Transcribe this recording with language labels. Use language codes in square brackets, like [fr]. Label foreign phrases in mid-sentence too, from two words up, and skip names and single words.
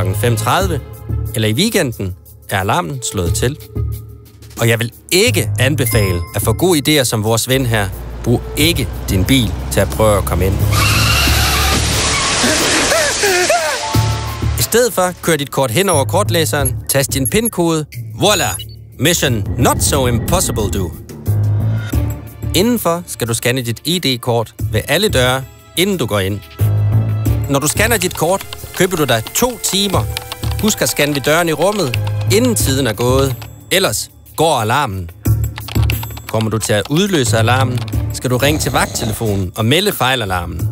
[da] 5:30 eller i weekenden, er alarmen slået til. Og jeg vil ikke anbefale at få gode idéer som vores ven her. Brug ikke din bil til at prøve at komme ind. I stedet for, kør dit kort hen over kortlæseren, tast din PIN-kode. Voila! [en] Mission not so impossible, [da] du. Indenfor skal du scanne dit ID-kort ved alle døre, inden du går ind. Når du scanner dit kort, køber du dig 2 timer. Husk at scanne ved døren i rummet, inden tiden er gået. Ellers går alarmen. Kommer du til at udløse alarmen, skal du ringe til vagttelefonen og melde fejlalarmen.